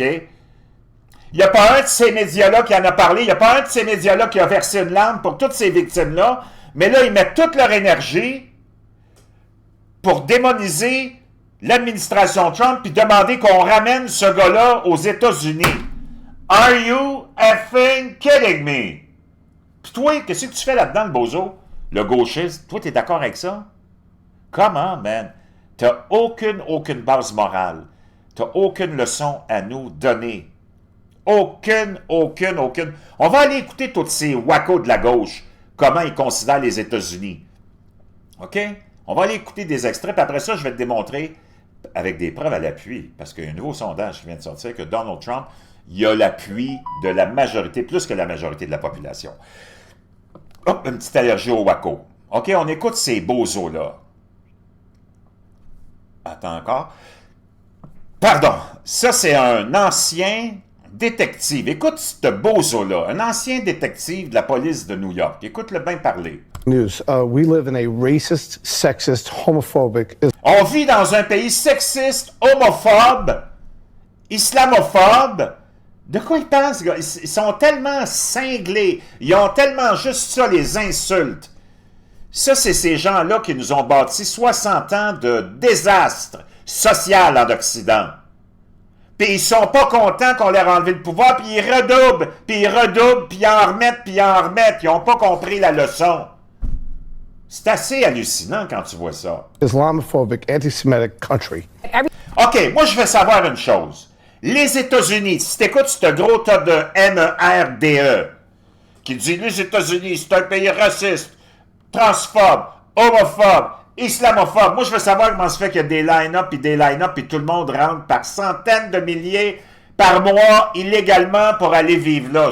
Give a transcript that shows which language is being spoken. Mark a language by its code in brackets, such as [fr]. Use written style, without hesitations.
[fr] Il n'y a pas un de ces médias-là qui en a parlé, il n'y a pas un de ces médias-là qui a versé une larme pour toutes ces victimes-là, mais là, ils mettent toute leur énergie pour démoniser l'administration Trump puis demander qu'on ramène ce gars-là aux États-Unis. [en] Are you effing kidding me? [fr] Puis toi, qu'est-ce que tu fais là-dedans, le bozo? Le gauchiste, toi, t'es d'accord avec ça? Comment, man? T'as aucune base morale. T'as aucune leçon à nous donner. Aucune. On va aller écouter tous ces wacos de la gauche, comment ils considèrent les États-Unis. OK? On va aller écouter des extraits, puis après ça, je vais te démontrer, avec des preuves à l'appui, parce qu'il y a un nouveau sondage qui vient de sortir, que Donald Trump, il a l'appui de la majorité, plus que la majorité de la population. Hop, une petite allergie au wacko. OK, on écoute ces bozos-là. Attends encore. Pardon, ça c'est un ancien détective. Écoute ce bozo-là, un ancien détective de la police de New York. Écoute-le bien parler. [en] News. We live in a racist, sexist, homophobic. [fr] On vit dans un pays sexiste, homophobe, islamophobe. De quoi ils pensent, gars? Ils sont tellement cinglés. Ils ont tellement juste ça, les insultes. Ça, c'est ces gens-là qui nous ont bâti 60 ans de désastre social en Occident. Puis ils sont pas contents qu'on leur enlève le pouvoir, puis ils redoublent, puis ils en remettent, puis ils en remettent. Ils n'ont pas compris la leçon. C'est assez hallucinant quand tu vois ça. [en] Islamophobic, anti-Semitic country. [fr] OK, moi je veux savoir une chose. Les États-Unis, si tu écoutes ce gros tas de MERDE, qui dit les États-Unis, c'est un pays raciste, transphobe, homophobe, islamophobe. Moi, je veux savoir comment se fait qu'il y a des line-up et des line-up et tout le monde rentre par centaines de milliers par mois illégalement pour aller vivre là.